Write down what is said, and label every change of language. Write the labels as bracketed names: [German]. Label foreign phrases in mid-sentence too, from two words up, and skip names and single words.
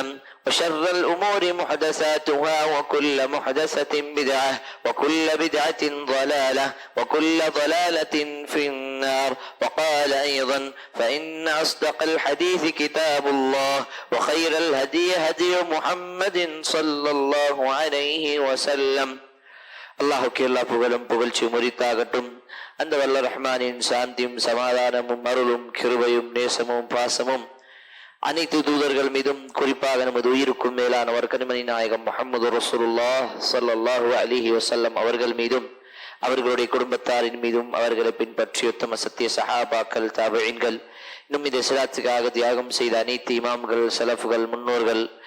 [Arabic] وشر الأمور محدثاتها وكل محدثة بدعة وكل بدعة ضلالة وكل ضلالة في النار وقال أيضا فإن أصدق الحديث كتاب الله وخير الهدي هدي محمد صلى الله عليه وسلم [Tamil] அல்லாஹுக்கு எல்லா புகழும் புகழ்ச்சி முறித்தாகட்டும். அந்த வல்ல ரஹ்மானின் சாந்தியும் சமாதானமும் அருளும் கிருபையும் நேசமும் பாசமும் அனைத்து தூதர்கள் மீதும் குறிப்பாக நமது உயிருக்கும் மேலானவர் கனிமணி நாயகம் முஹம்மது ரசூலுல்லாஹ் [Arabic] صلى الله عليه وسلم [Tamil] அவர்கள் மீதும் அவர்களுடைய குடும்பத்தாரின் மீதும் அவர்களை பின்பற்றிய உத்தம சத்திய சஹாபாக்கள் தாபிஈன்கள் இன்னும் இந்த இஸ்லாத்துக்காக தியாகம் செய்த அனைத்து இமாம்கள் சலஃபுகள் முன்னோர்கள்